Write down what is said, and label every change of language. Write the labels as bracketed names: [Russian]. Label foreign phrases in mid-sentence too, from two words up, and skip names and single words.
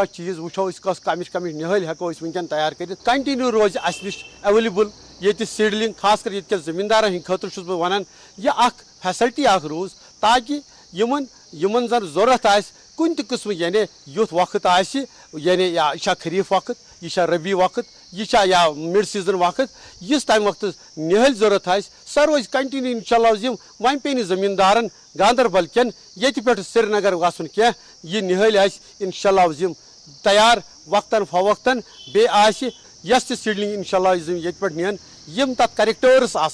[Kashmiri] چیٖز وٕچھو أسۍ کۄس کمِچ نِہٲلۍ ہٮ۪کو أسۍ وٕنکٮ۪ن تیار کٔرِتھ کنٹِنیوٗ روزِ اَسہِ نِش ایویلیبل ییٚتہِ سیٖڈلِنٛگ خاص کر ییٚتہِ کٮ۪ن زٔمیٖندارن ہٕنٛدِ خٲطرٕ چھُس بہٕ ونان یہِ اکھ فیسلٹی اکھ روٗز تاکہِ یِمن زن ضوٚرتھ آسہِ کن تہ قسم یعنی یُتھ وقت آسہِ یعنی یا یہ خریف وقت یہ ربی وقت یہ یا [English] mid season [Kashmiri] وقت یس تمہ وقت نہل ضرورت آسہِ سۄ روزِ کنٹِنیو [Arabic] انشاءاللہ عظیم [Kashmiri] وۄنۍ پیٚیہِ نہٕ زمیٖندارن گاندربل کٮ۪ن ییٚتہِ پٮ۪ٹھ سرینگر گژھُن کینٛہہ یہ نہل آسہِ [Arabic] انشاءاللہ عظیم [Kashmiri] تیار وقتاً فوقتاً بیٚیہِ آسہِ یس تہِ سیڈلنگ [Arabic] انشاءاللہ عظیم [Kashmiri] ییٚتہِ پٮ۪ٹھ نِن یِم تتھ کریکٹٲرٕس